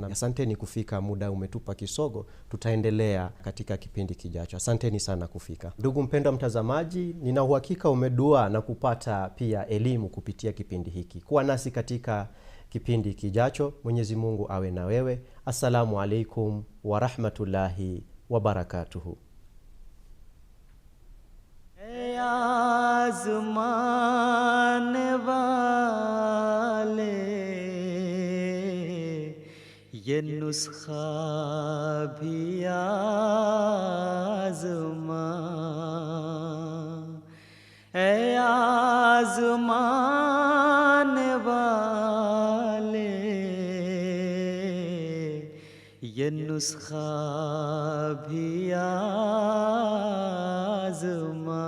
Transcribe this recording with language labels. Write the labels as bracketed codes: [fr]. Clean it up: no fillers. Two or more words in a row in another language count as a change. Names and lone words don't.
[sw] Asanteni kufika, muda umetupa kisogo. Tutaendelea katika kipindi kijacho. Asanteni sana kufika. Ndugu mpendwa mtazamaji, nina uhakika umedua na kupata pia elimu kupitia kipindi hiki. Kuwa nasi katika kipindi kijacho. Mwenyezi Mungu awe na wewe. [ar] السلام عليكم ورحمة الله وبركاته. [ur] آزمان والے یہ نسخہ بھی آزما، اے آزمان والے یہ نسخہ بھی آزما.